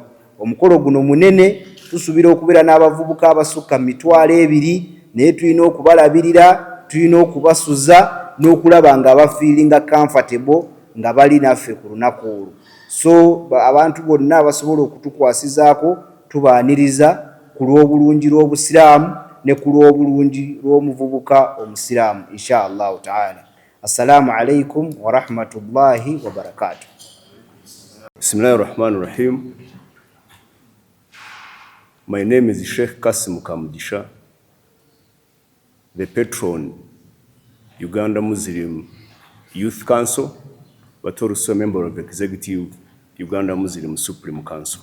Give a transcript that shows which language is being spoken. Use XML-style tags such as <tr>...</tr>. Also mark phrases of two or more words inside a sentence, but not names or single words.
<lg>Omukolo guno munene, tusuubira okubeera n'abavubuka abasukka 200, naye tulina okubalabirira, tulina okubasuza n'okulaba nga bafiiringa comfortable nga bali naffe ku lunaku olwo. So abantu bonna abasobola okutukwasizaako tubaaniriza ku lw'obulungi lw'obusiraamu ne ku lw'obulungi lw'omuvubuka omusiraamu</lg> <ar>إن شاء الله تعالى. السلام عليكم ورحمة الله وبركاته. بسم الله الرحمن الرحيم.</ar> <en>My name is Sheikh Kasim Kamudisha, the patron Uganda Muslim Youth Council, but also a member of the Executive Uganda Muslim Supreme Council.</en>